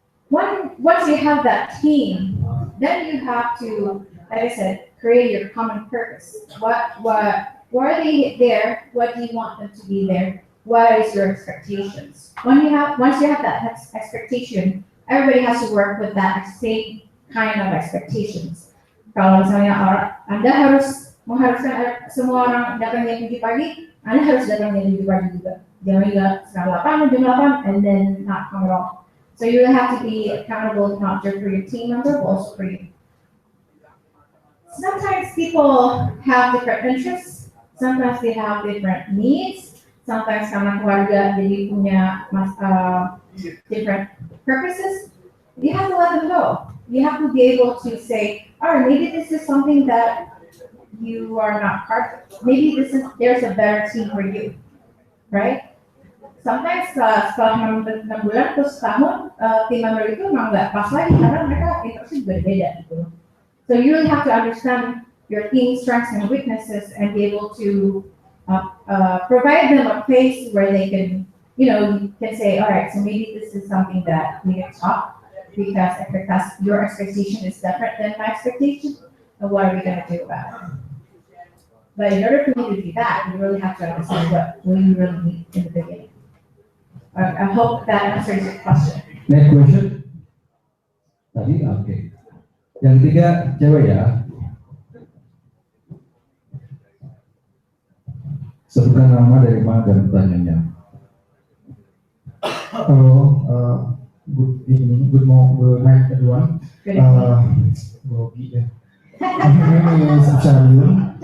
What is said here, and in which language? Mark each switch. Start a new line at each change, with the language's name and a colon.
English: Once you have that team, then you have to, like I said, create your common purpose. Why are they there? What do you want them to be there? What is your expectations? Once you have that expectation, everybody has to work with that same kind of expectations.
Indonesian: Kalau misalnya Anda harus mengharuskan semua orang datang jam 7 pagi, Anda harus datang jam 7 pagi juga. Jangan juga setengah 8, jam 8,
English: and then not come at all. So you really have to be accountable not just for your team member, but also for you. Sometimes people have different interests. Sometimes they have different needs. Sometimes
Indonesian: karena keluarga jadi punya
English: different purposes. You have to let them go. You have to be able to say, all right, maybe this is something that you are not part of. Maybe there's a better team for you, right? Sometimes
Indonesian: setelah 6 bulan atau setahun, tim member itu memang nggak pas lagi karena mereka interestnya berbeda gitu.
English: So you really have to understand your team's strengths and weaknesses and be able to provide them a place where they can you know, you can say, all right, so maybe this is something that we can talk because your expectation is different than my expectation, and what are we going to do about it? But in order for you to do that, you really have to understand what you really need in the beginning. I hope that answers your question. Next question.
Indonesian: Tadi oke. Yang ketiga cewek ya. Sebutkan nama dari mana dan pertanyaannya.
English: Hello, good evening, good night everyone.
Indonesian: Grogi ya.
English: My name is Absharayun.